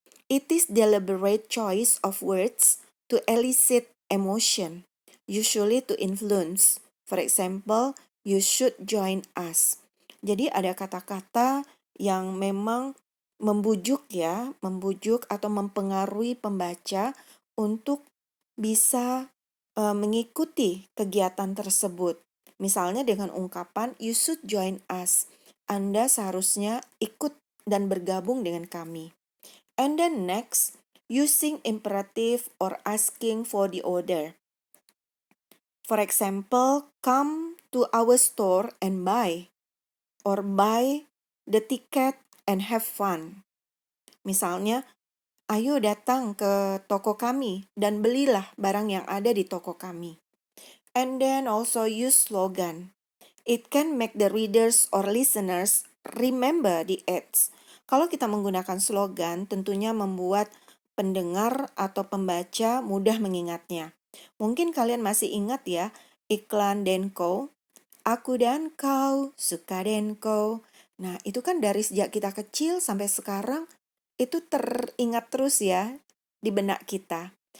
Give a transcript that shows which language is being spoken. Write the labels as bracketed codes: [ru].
[en] It is deliberate choice of words to elicit emotion, usually to influence. For example, you should join us. [id] Jadi ada kata-kata yang memang membujuk atau mempengaruhi pembaca untuk bisa mengikuti kegiatan tersebut. Misalnya dengan ungkapan [en] you should join us. [id] Anda seharusnya ikut dan bergabung dengan kami. [en] And then next, using imperative or asking for the order. For example, come to our store and buy, or buy the ticket and have fun. [id] Misalnya, ayo datang ke toko kami dan belilah barang yang ada di toko kami. [en] And then also use slogan. It can make the readers or listeners remember the ads. [id] Kalau kita menggunakan slogan, tentunya membuat pendengar atau pembaca mudah mengingatnya. Mungkin kalian masih ingat ya, iklan Denko, aku dan kau suka Denko. Nah, itu kan dari sejak kita kecil sampai sekarang, itu teringat terus ya di benak kita.